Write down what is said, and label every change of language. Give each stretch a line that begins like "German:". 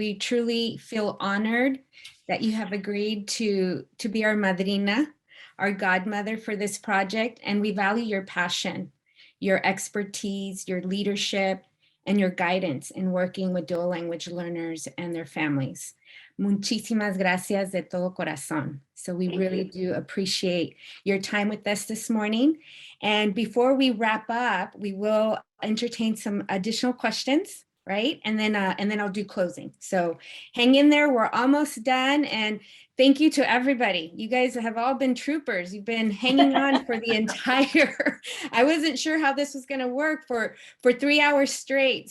English: We truly feel honored that you have agreed to be our madrina, our godmother for this project, and we value your passion, your expertise, your leadership, and your guidance in working with dual language learners and their families.
Spanish: Muchísimas gracias de todo corazón.
English: So we really do appreciate your time with us this morning. And before we wrap up, we will entertain some additional questions, right? And then I'll do closing. So hang in there, we're almost done. And Thank you to everybody. You guys have all been troopers. You've been hanging on for the entire, I wasn't sure how this was going to work for 3 hours straight.